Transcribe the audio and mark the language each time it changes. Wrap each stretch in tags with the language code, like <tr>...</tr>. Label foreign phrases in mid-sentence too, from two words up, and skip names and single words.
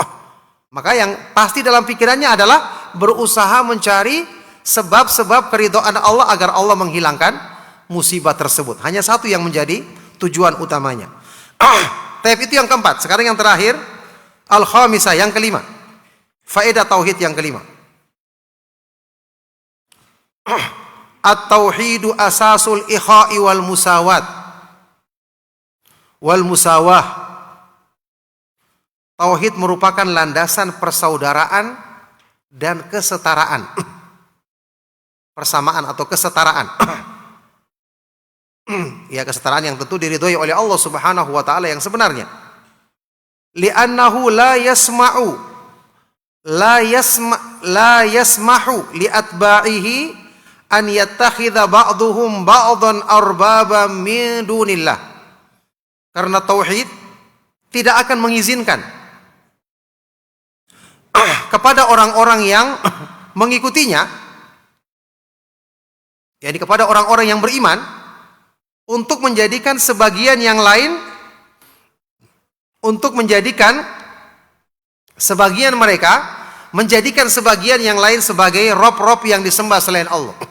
<id>Maka yang pasti dalam pikirannya adalah berusaha mencari sebab-sebab keridhaan Allah agar Allah menghilangkan musibah tersebut. Hanya satu yang menjadi tujuan utamanya. Tapi itu yang keempat. Sekarang yang terakhir, al-khamisah, yang kelima. Faedah tauhid yang kelima.</id> <ar>التوحيد أساس الإخاء والمساواة. والمساواة.</ar> <id>Tauhid merupakan landasan persaudaraan dan kesetaraan. Persamaan atau kesetaraan. Ya, kesetaraan yang tentu diridhoi oleh</id> <ar>الله سبحانه وتعالى</ar> <id>yang sebenarnya.</id> <ar>لأنه لا يسمح لأتباعه أن يتخذ بعضهم بعضا أربابا من دون الله.</ar> <id>Karena tauhid tidak akan mengizinkan kepada orang-orang yang mengikutinya, yakni kepada orang-orang yang beriman, untuk menjadikan sebagian yang lain, untuk menjadikan sebagian mereka, menjadikan sebagian yang lain sebagai rob-rob yang disembah selain Allah.</id>